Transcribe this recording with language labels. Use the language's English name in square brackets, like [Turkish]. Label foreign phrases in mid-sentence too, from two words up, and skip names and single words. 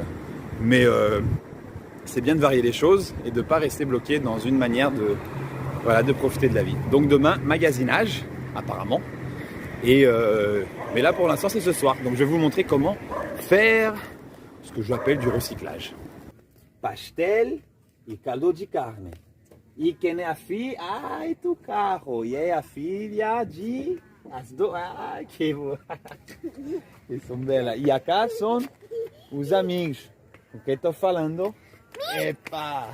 [French] Mais c'est bien de varier les choses et de ne pas rester bloqué dans une manière de profiter de la vie. Donc demain, magasinage, apparemment. Mais là, pour l'instant, c'est ce soir. Donc je vais vous montrer comment faire ce que j'appelle du recyclage. [Portuguese] Pastel e caldo de carne. E quem é a filha? Ai, do carro. E é a filha de... As duas. Ai, que boa. Eles são belas. E acá são os amigos. O que estou falando? Epa!